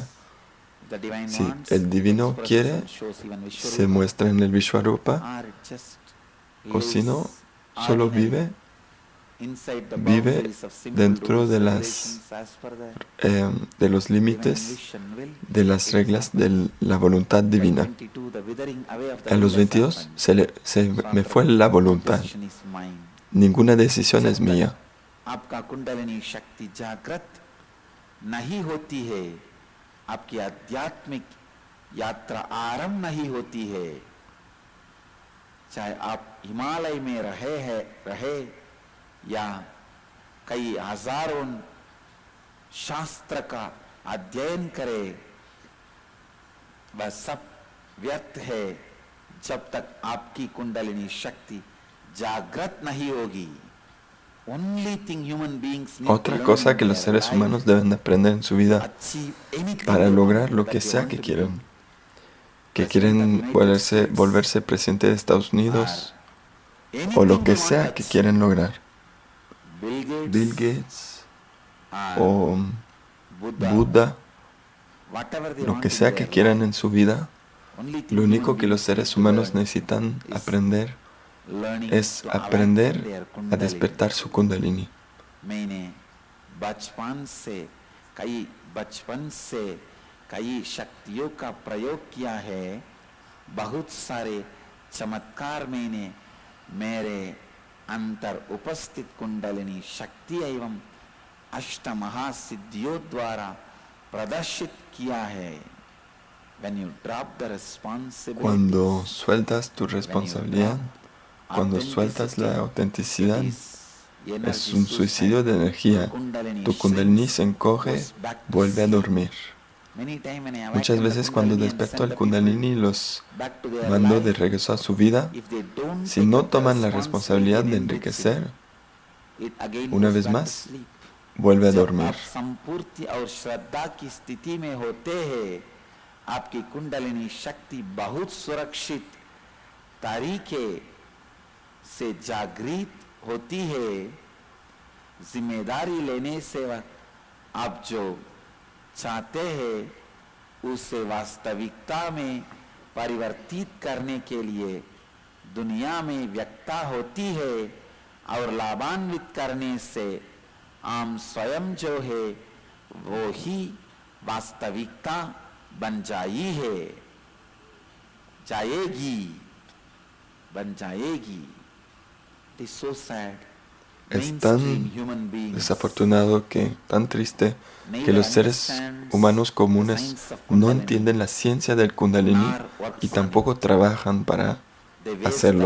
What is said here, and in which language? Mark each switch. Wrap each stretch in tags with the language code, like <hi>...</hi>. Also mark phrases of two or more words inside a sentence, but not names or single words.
<es>Si el divino quiere, se muestra en el Vishwarupa, o si no, solo vive dentro de los límites de las reglas de la voluntad divina. A los 22 se me fue la voluntad. Ninguna decisión es mía.</es> <hi>आपकी आध्यात्मिक यात्रा आरंभ नहीं होती है, चाहे आप हिमालय में रहे या कई हजारों शास्त्र का अध्ययन करे, वह सब व्यर्थ है जब तक आपकी कुंडलिनी शक्ति जागृत नहीं होगी.</hi> <es>Otra cosa que los seres humanos deben de aprender en su vida para lograr lo que sea que quieran volverse presidente de Estados Unidos o lo que sea que quieren lograr, Bill Gates o Buda, lo que sea que quieran en su vida, lo único que los seres humanos necesitan aprender es aprender a despertar su Kundalini.</es> <hi>मैंने बचपन से कई शक्तियों का प्रयोग किया है. बहुत सारे चमत्कार मैंने मेरे अंतर उपस्थित कुंडलिनी शक्ति एवं अष्ट महासिद्धियों द्वारा प्रदर्शित किया है.</hi> <es>Cuando sueltas tu responsabilidad, cuando sueltas la autenticidad, es un suicidio de energía. Tu Kundalini se encoge, vuelve a dormir. Muchas veces cuando desperto al Kundalini y los mando de regreso a su vida, si no toman la responsabilidad de enriquecer, una vez más, vuelve a dormir.</es> <hi>आपकी कुंडलिनी शक्ति बहुत सुरक्षित तरीके से जागृत होती है. जिम्मेदारी लेने से आप जो चाहते हैं उसे वास्तविकता में परिवर्तित करने के लिए दुनिया में व्यक्ता होती है और लाभान्वित करने से आम स्वयं जो है वो ही वास्तविकता बन जाएगी.</hi> <es>Es tan desafortunado tan triste que los seres humanos comunes no entienden la ciencia del Kundalini y tampoco trabajan para hacerlo.</es>